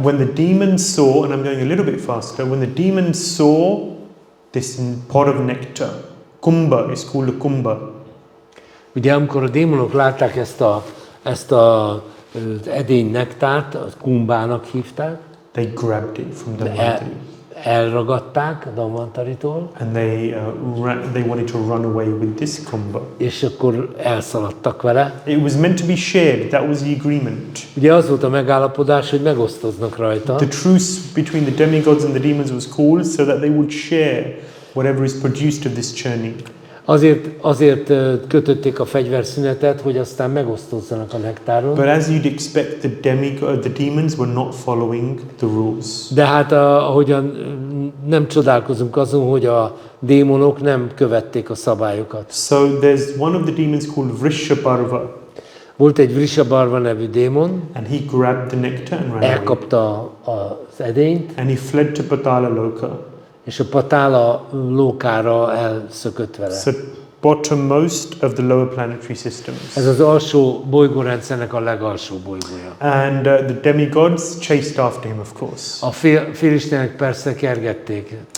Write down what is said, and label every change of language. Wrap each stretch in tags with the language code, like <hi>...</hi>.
<en>When the demons saw, and I'm going a little bit faster, when the demons saw this pot of nectar, kumbha is called a kumbha.</en> <hu>Ugye amikor a démonok látták ezt az edény nektárt, az kumbának hívták,</hu> <en>They grabbed it from the Vantari.</en> <hu>elragadták a Dhanvantaritól,</hu> <en>And they wanted to run away with this kumbha.</en> <hu>és akkor elszaladtak vele.</hu> <en>It was meant to be shared. That was the agreement.</en> <hu>Ugye az volt a megállapodás, hogy megosztoznak rajta.</hu> <en>The truce between the demigods and the demons was called so that they would share whatever is produced of this churning.</en> <hu>Azért kötötték a fegyverszünetet, hogy aztán megosztozzanak a nektáron.</hu> <en>But as you'd expect, the demons were not following the rules.</en> <hu>De hát ahogyan nem csodálkozunk azon, hogy a démonok nem követték a szabályokat.</hu> <en>So there's one of the demons called Vrishabharva,</en> <hu>Volt egy Vrishabharva nevű démon,</hu> <en>and he grabbed the nectar and ran away.</en> <hu>elkapta az edényt,</hu> <en>And he fled to Patala Loka.</en> <hu>és a patála lókára elszökött vele.</hu> <en>So bottommost of the lower planetary systems.</en> <hu>Ez az alsó bolygórendszernek a legalsó bolygója.</hu> <en>And the demigods chased after him, of course.</en> <hu>A félistenek persze kergették.</hu>